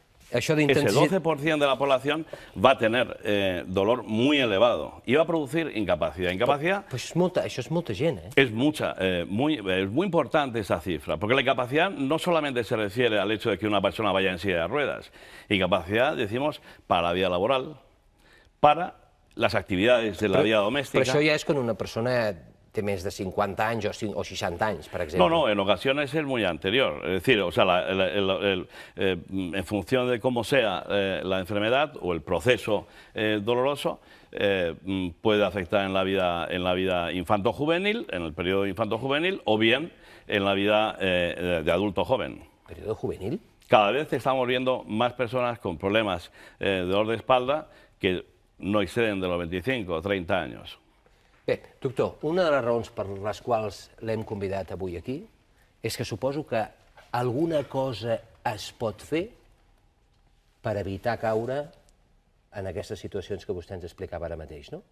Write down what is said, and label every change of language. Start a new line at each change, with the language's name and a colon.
Spanish: Ese 12% de la población va a tener dolor muy elevado y va a producir incapacidad. Incapacidad
Catalan: això és molta gent, eh?
Spanish: es muy importante esa cifra, porque la incapacidad no solamente se refiere al hecho de que una persona vaya en silla de ruedas. Incapacidad, decimos, para la vida laboral, para las actividades de la vida doméstica.
Catalan: Però això ja és quan una persona té més de 50 anys o 60 anys, per exemple.
Spanish: No, en ocasiones es muy anterior. Es decir, o sea, en función de cómo sea la enfermedad o el proceso doloroso, puede afectar en la vida infanto-juvenil, en el periodo infanto-juvenil, o bien en la vida de adulto joven. ¿Periodo juvenil? Cada vez estamos viendo más personas con problemas de dolor de espalda que no exceden de los 25 o 30 años.
Catalan: Bé, doctor, una de les raons per les quals l'hem convidat avui aquí és que suposo que alguna cosa es pot fer per evitar caure en aquestes situacions que vostè ens explicava ara mateix, no?